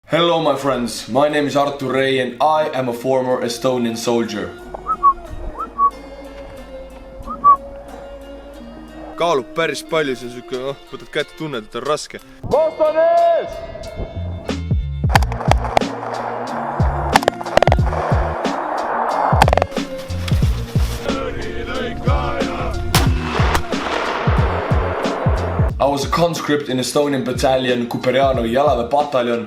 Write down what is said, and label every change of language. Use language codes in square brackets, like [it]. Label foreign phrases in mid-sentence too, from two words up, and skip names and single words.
[en] Hello my friends, my name is Artur and I am a former Estonian soldier. [et] Kaalub päris palju, see on siuke, võtad kätte, tunned, et on raske. Vastane ees! [en] I was a conscript in Estonian battalion, Kuperiano Jalave battalion.